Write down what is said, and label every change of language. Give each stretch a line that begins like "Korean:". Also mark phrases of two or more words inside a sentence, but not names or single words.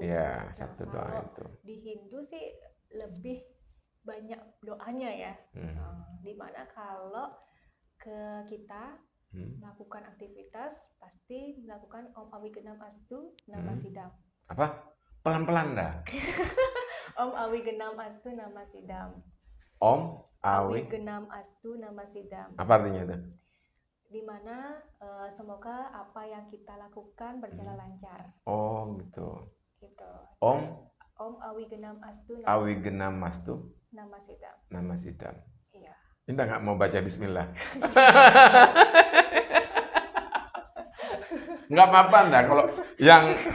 Indonesian: Iya, satu doa itu. Di Hindu sih lebih banyak doanya ya. Dimana kalau ke kita melakukan aktivitas pasti melakukan
Sanskrit: Om Awigenam Astu Nama Sidam.
Indonesian: Apa? Pelan-pelan dah.
Sanskrit: Om Awigenam Astu Nama Sidam. Om Awigenam Astu Nama Sidam.
Indonesian: Apa artinya itu? Dimana semoga apa yang kita lakukan berjalan lancar. Gitu.
Sanskrit: Om Awigenam Astu Nama Sidam. Nama Sidam.
Indonesian: Iya. Indah nggak mau baca Bismillah? Nggak apa-apa enggak kalau yang